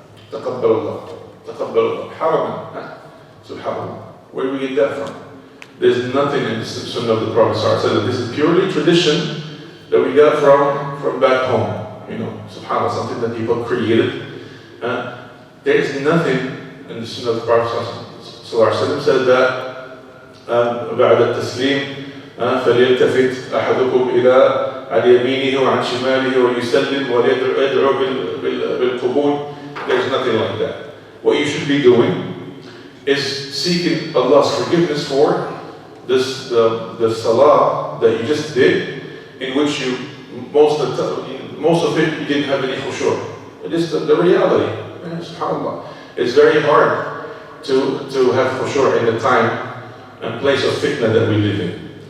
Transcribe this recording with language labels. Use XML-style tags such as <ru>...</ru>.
<en>Taqabbal Allah, haraman, subhanallah. Where do we get that from? There's nothing in the sunnah of the Prophet ﷺ. This is purely tradition that we got from back home. Subhanallah, something that people created. There's nothing in the sunnah of the Prophet ﷺ said that</en> <ar>بعد التسليم فليلتفت أحدكم إلى عن يمينه وعن شماله ويسلم ويدعو بالقبول.</ar> <en>There's nothing like that. What you should be doing is seeking Allah's forgiveness for the salah that you just did, in which you most of it you didn't have any khushu'. It is the reality. SubhanAllah. It's very hard to have khushu' in the time and place of fitna that we live in.</en>